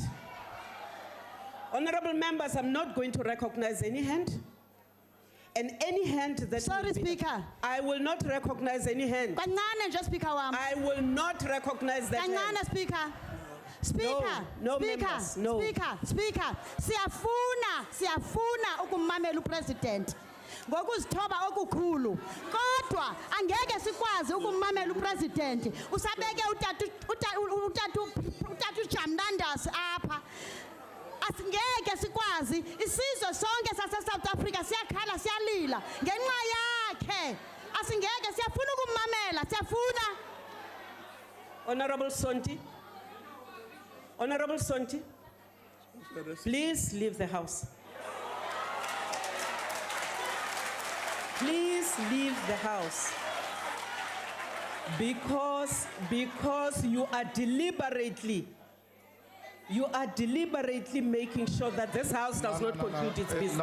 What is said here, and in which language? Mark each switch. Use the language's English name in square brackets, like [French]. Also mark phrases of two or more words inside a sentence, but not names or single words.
[English] Honorable members, I'm not going to recognize any hand. And any hand that... Sorry, Speaker. I will not recognize any hand. I will not recognize that hand. Speaker. Speaker, no Speaker, members, no. Speaker, [Xhosa] siyafuna ukumamela upresident ngokuzithoba okukhulu kodwa angeke sikwazi ukumamela upresident usabeke utatu Jamnandas apha asingeke sikwazi isizwe sonke sase South Africa siyakhala siyalila ngenxa yakhe asingeke siyafuna ukumamela siyafuna. [English] Honorable Sonti. Honorable Sonti, please leave the House. Please leave the House. Because you are deliberately making sure that this house does not conclude its business.